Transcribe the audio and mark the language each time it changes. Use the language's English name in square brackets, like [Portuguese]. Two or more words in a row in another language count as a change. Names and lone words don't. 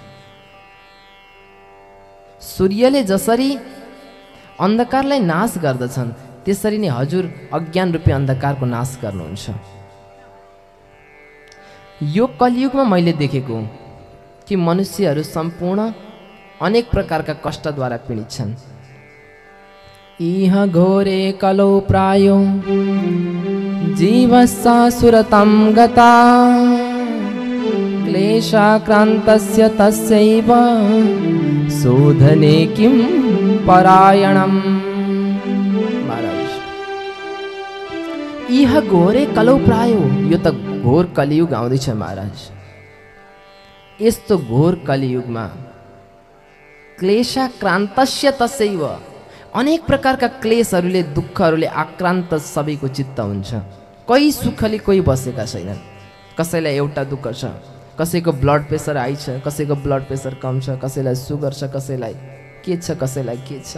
[Nepali] सूर्यले जसरी अन्धकारलाई नाश गर्दछन्, त्यसरी नै हजुर अज्ञान रूपी अन्धकारको नाश गर्नुहुन्छ। यो कलियुगमा मैले देखेको कि मनुष्यहरू सम्पूर्ण अनेक प्रकारका कष्टद्वारा पीडित छन्। [Sanskrit] इह घोरे कलौ प्रायो जीवस्सा सुरतं गता क्लेशाक्रान्तस्य तस्यैव शोधने किं परायणम्। महाराज, इह घोरे कलौ प्रायो, [Nepali] यो त घोर कलियुग आउँदैछ महाराज। यस्तो घोर कलियुगमा [Sanskrit] क्लेशाक्रान्तस्य तस्यैव, [Nepali] अनेक प्रकारका क्लेशहरूले दुःखहरूले आक्रान्त सबैको चित्त हुन्छ। कोही सुखले कोही बसेका छैनन्। कसैलाई एउटा दुःख छ, कसैको [English] blood pressure [Nepali] हाई छ, कसैको [English] blood pressure [Nepali] कम छ, कसैलाई सुगर छ, कसैलाई के छ, कसैलाई के छ।